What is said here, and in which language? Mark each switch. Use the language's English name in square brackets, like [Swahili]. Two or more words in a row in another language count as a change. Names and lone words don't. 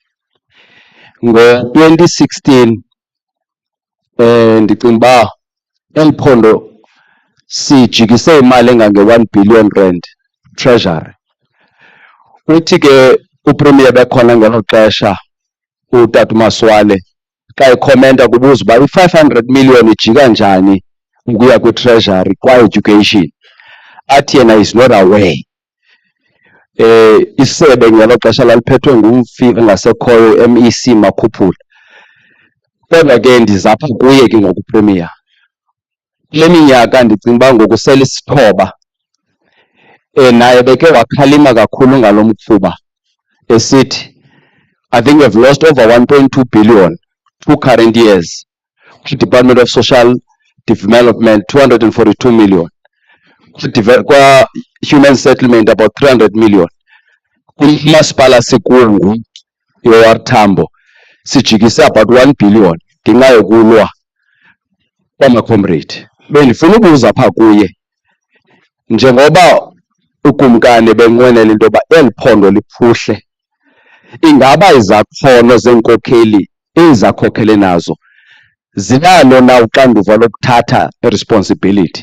[Xhosa] Ngo-2016 ndicinga uba eli phondo sijikise imali engange-1 billion rand treasury. Uthi ke uPremier bekhona ngelo xesha uTata uMaswale xa ekhomenta kubuza uba i-500 million ijika njani ukuya kwi-treasury kwa-education. Athi yena [English] is not aware. [Xhosa] Isebe ngelo xesha laliphethwe ngumfiki ngasekhoyo MEC Makhuphula. Kodwa ke ndizapha kuye ke ngokuPremier. Kule minyaka ndicinga uba ngoku sele isithoba naye beke wakhalima kakhulu ngalo mkhuba esithi [English] I think we've lost over 1.2 billion 2 current years. Department of Social Development 242 million. Kwa human settlement about 300 million. [Xhosa] Kumasipala sikungu yowarthambo sijikise about 1 billion ngenxa yokulwa kwamacomrade. Bendifuna ukubuza pha kuye njengoba ukumkani benqwenela into yoba eli phondo liphuhle, ingaba izakhono zeenkokheli ezakhokhele nazo zinalo na uxanduva lokuthatha i-responsibility?